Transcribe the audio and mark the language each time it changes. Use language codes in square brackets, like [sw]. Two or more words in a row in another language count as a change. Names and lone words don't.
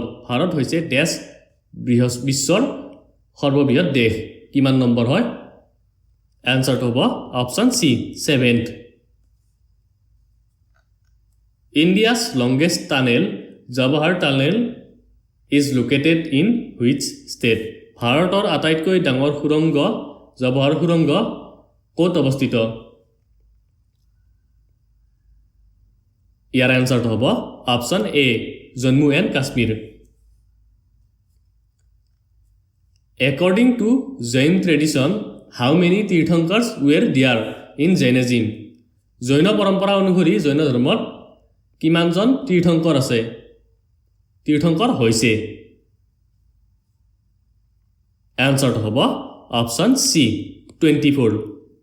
[as] ভাৰত হৈছে dash বিশ্বৰ সৰ্ববৃহৎ দেশ, কিমান নম্বৰ হয়? এনসাৰটো হ'ব অপচন সি, 7th. [en] India's longest tunnel, Jawahar Tunnel, is located in which state? [as] ভাৰতৰ আটাইতকৈ ডাঙৰ সুৰংগ জৱাহৰ সুৰংগ ক'ত অৱস্থিত? ইয়াৰ এনসাৰটো হ'ব অপচন এ, জম্মু এণ্ড কাশ্মীৰ. [en] According to Jain tradition, how many তীৰ্থংকৰছ were there in Jainism? [as] জৈন পৰম্পৰা অনুসৰি জৈন ধৰ্মত কিমানজন তীৰ্থংকৰ আছে? তীৰ্থংকৰ হৈছে এনসাৰটো হ'ব অপশন সি 24